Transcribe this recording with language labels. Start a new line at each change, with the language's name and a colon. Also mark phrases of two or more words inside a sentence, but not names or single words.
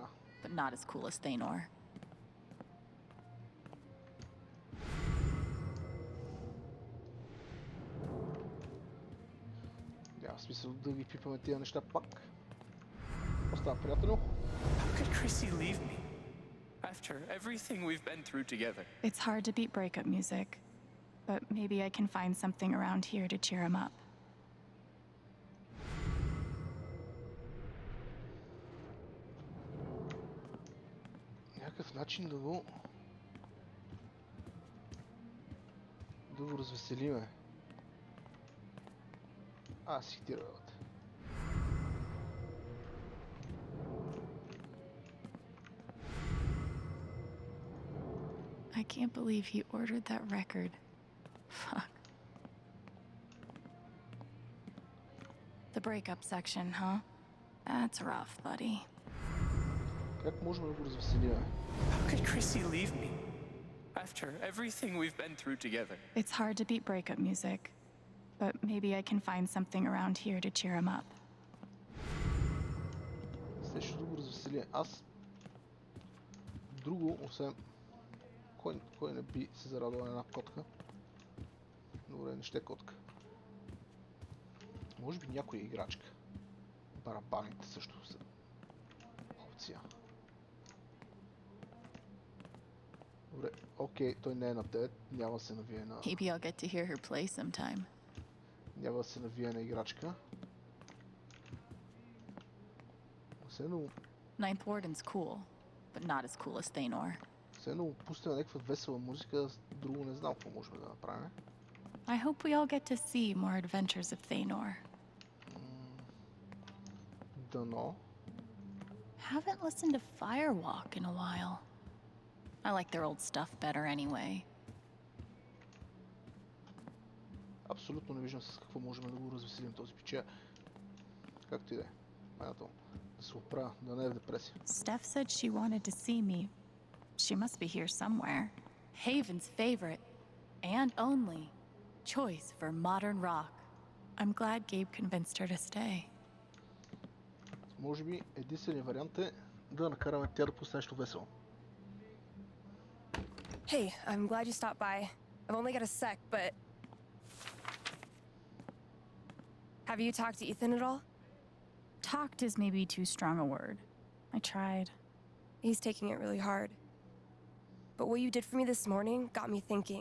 English: But not as cool as Thanor.
Bulgarian: Няма смисъл да ги пипаме тия неща пак. Остава, приятелю.
English: How could Chrissy leave me? After everything we've been through together. It's hard to beat breakup music, but maybe I can find something around here to cheer him up.
Bulgarian: Някакъв начин да го развеселиме. Си ти работа.
English: I can't believe he ordered that record. Fuck. The breakup section, huh? That's rough, buddy.
Bulgarian: Как можем да го развеселиме?
English: How could Chrissy leave me? After everything we've been through together. It's hard to beat breakup music, but maybe I can find something around here to cheer him up.
Bulgarian: Следващото да го развеселиме. Аз друго, освен кой не би се зарадвал на една котка? Добре, не ще котка. Може би някоя играчка. Барабаните също са опция. Добре, окей, той не е на 9, няма да се навие на...
English: Maybe I'll get to hear her play sometime.
Bulgarian: Няма да се навие на играчка.
English: Ninth Warden's cool, but not as cool as Thanor.
Bulgarian: Все едно пустим някаква весела музика, друго не знам какво можем да направим.
English: I hope we all get to see more adventures of Thanor.
Bulgarian: Дано.
English: Haven't listened to Firewalk in a while. I like their old stuff better anyway.
Bulgarian: Абсолютно не виждам с какво можем да го развеселим този пича. Както и да е. Майната да се оправя, да не е в депресия.
English: Steph said she wanted to see me. She must be here somewhere. Haven's favorite and only choice for modern rock. I'm glad Gabe convinced her to stay.
Bulgarian: Може би единственият вариант е да накараме тя да пусне нещо весело.
English: Hey, I'm glad you stopped by. I've only got a sec, but... Have you talked to Ethan at all? Talked is maybe too strong a word. I tried. He's taking it really hard. But what you did for me this morning got me thinking.